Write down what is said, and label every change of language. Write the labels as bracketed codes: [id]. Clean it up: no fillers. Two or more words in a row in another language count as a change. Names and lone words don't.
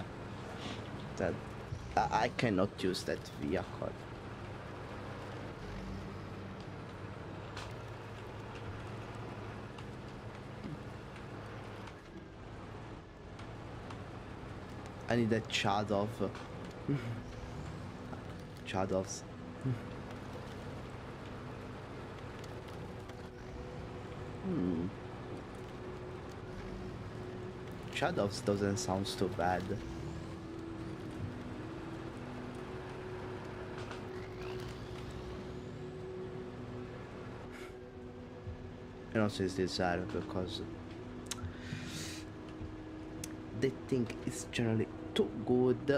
[en] That I cannot use that vehicle. I need a Chadov. Chadovs. Chadovs doesn't sound too bad. And also it's desired because they think it's generally too good.